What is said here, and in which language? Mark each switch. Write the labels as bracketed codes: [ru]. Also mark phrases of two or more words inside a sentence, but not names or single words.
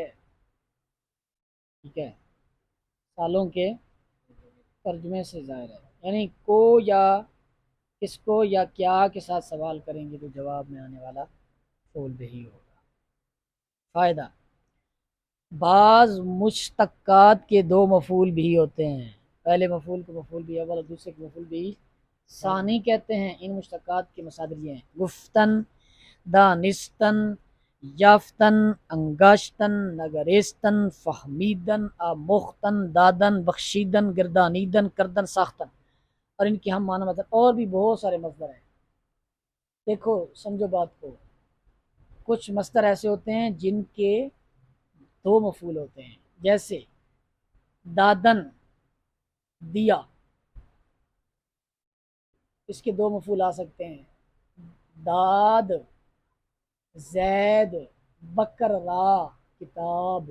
[ur] ٹھیک ہے، مثالوں کے ترجمے سے ظاہر ہے، یعنی کو یا کس کو یا کیا کے ساتھ سوال کریں گے تو جواب میں آنے والا مفعول بہ ہوگا۔ فائدہ: بعض مشتقات کے 2 مفعول بہ ہوتے ہیں، پہلے مفعول کو مفعول بہ اول اور دوسرے کو مفعول بہ ثانی کہتے ہیں۔ ان مشتقات کے مصادر یہ ہیں: [fa] گفتن، دانستن، یافتن، انگاشتن، نگریستن، فہمیدن، آموختن، دادن، بخشیدن، گردانیدن، کردن، ساختن۔ [ur] اور ان کی ہم معنی مطلب اور بھی بہت سارے مصدر ہیں۔ دیکھو سمجھو بات کو، کچھ مصدر ایسے ہوتے ہیں جن کے 2 مفعول ہوتے ہیں، جیسے دادن، دیا، اس کے 2 مفعول آ سکتے ہیں، [fa] داد، زید، بکر را، کتاب۔